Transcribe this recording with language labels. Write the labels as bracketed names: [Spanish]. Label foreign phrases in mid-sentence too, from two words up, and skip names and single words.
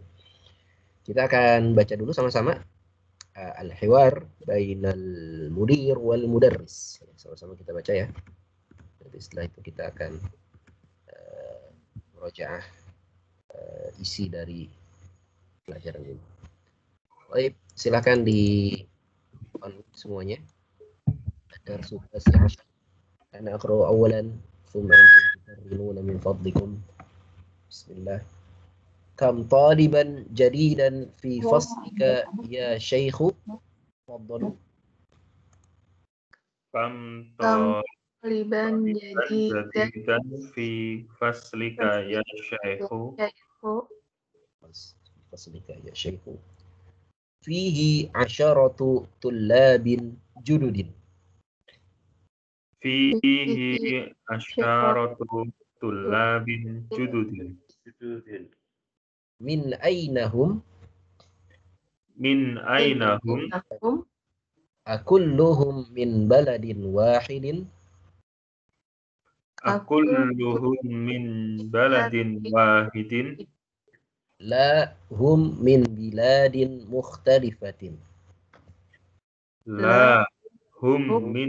[Indonesian] Kita akan baca dulu sama-sama [Arabic] الحوار بين المدير والمدرس. [Indonesian] Sama-sama kita baca ya. Jadi setelah itu kita akan murojaah isi dari pelajaran ini. Baik, silakan di on semuanya. [Arabic] الدرس التاسع. أنا أقرأ أولا ثم أنتم تكررون من فضلكم. Bismillah. كم طالبا جديدا في فصلك يا شيخ? Tafadhalu. Kam Taliban جديدا في فصلك يا شيخ. فصلك يا شيخ فيه عشرة طلاب جدد. فيه عشرة طلاب جدد. من أينهم? من أينهم? أكلهم من بلد واحد? أكلهم من بلد واحد? لا هم من بلاد مختلفة. لا هم من